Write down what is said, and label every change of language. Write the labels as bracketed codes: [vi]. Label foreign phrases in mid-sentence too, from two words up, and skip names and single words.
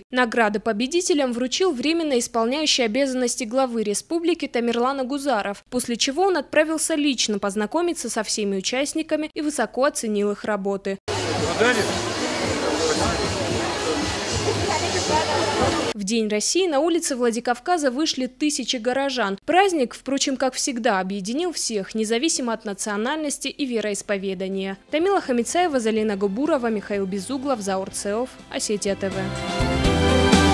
[ru] Награды победителям вручил временно исполняющий обязанности главы республики Тамерлан Агузаров, после чего он отправился лично познакомиться со всеми участниками и высоко оценил их работы. В День России на улице Владикавказа вышли тысячи горожан. Праздник, впрочем, как всегда, объединил всех, независимо от национальности и вероисповедания. Тамила Хамицаева, Залина Губурова, Михаил Безуглов, Заур Цеов, Осетия ТВ.